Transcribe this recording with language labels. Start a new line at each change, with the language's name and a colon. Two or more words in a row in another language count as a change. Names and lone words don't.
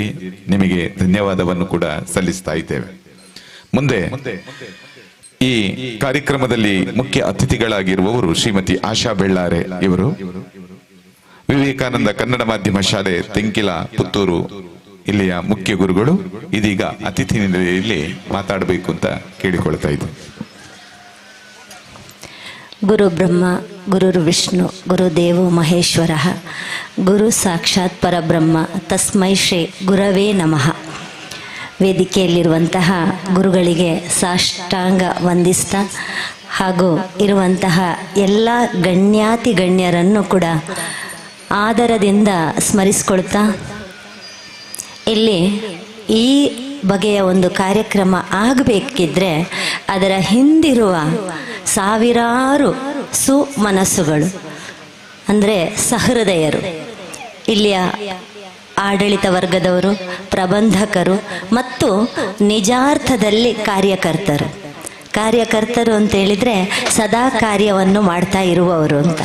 Kannada: ನಿಮಗೆ ಧನ್ಯವಾದವನ್ನು ಕೂಡ ಸಲ್ಲಿಸ್ತಾ ಇದ್ದೇವೆ. ಮುಂದೆ ಈ ಕಾರ್ಯಕ್ರಮದಲ್ಲಿ ಮುಖ್ಯ ಅತಿಥಿಗಳಾಗಿರುವವರು ಶ್ರೀಮತಿ ಆಶಾ ಬೆಳ್ಳಾರೆ ಇವರು ವಿವೇಕಾನಂದ ಕನ್ನಡ ಮಾಧ್ಯಮ ಶಾಲೆ ತೆಂಕಿಲ ಪುತ್ತೂರು ಇಲ್ಲಿಯ ಮುಖ್ಯ ಗುರುಗಳು ಇದೀಗ ಅತಿಥಿ ನಿಲಯದಲ್ಲಿ ಮಾತಾಡಬೇಕು ಅಂತ ಕೇಳಿಕೊಳ್ತಾ ಇದ್ದೆ.
Sanskrit: ಗುರು ಬ್ರಹ್ಮ ಗುರುರ್ ವಿಷ್ಣು ಗುರುದೇವೋ ಮಹೇಶ್ವರ ಗುರು ಸಾಕ್ಷಾತ್ ಪರಬ್ರಹ್ಮ ತಸ್ಮೈ ಶ್ರೀ ಗುರವೇ ನಮಃ.
Kannada: ವೇದಿಕೆಯಲ್ಲಿರುವಂತಹ ಗುರುಗಳಿಗೆ ಸಾಷ್ಟಾಂಗ ವಂದಿಸ್ತಾ ಹಾಗೂ ಇರುವಂತಹ ಎಲ್ಲ ಗಣ್ಯಾತಿ ಗಣ್ಯರನ್ನು ಕೂಡ ಆದರದಿಂದ ಸ್ಮರಿಸ್ಕೊಳ್ತಾ, ಇಲ್ಲಿ ಈ ಬಗೆಯ ಒಂದು ಕಾರ್ಯಕ್ರಮ ಆಗಬೇಕಿದ್ರೆ ಅದರ ಹಿಂದಿರುವ ಸಾವಿರಾರು ಸುಮನಸ್ಸುಗಳು ಅಂದರೆ ಸಹೃದಯರು, ಇಲ್ಲಿಯ ಆಡಳಿತ ವರ್ಗದವರು, ಪ್ರಬಂಧಕರು ಮತ್ತು ನಿಜಾರ್ಥದಲ್ಲಿ ಕಾರ್ಯಕರ್ತರು ಅಂತ ಹೇಳಿದರೆ ಸದಾ ಕಾರ್ಯವನ್ನು ಮಾಡ್ತಾ ಇರುವವರು ಅಂತ.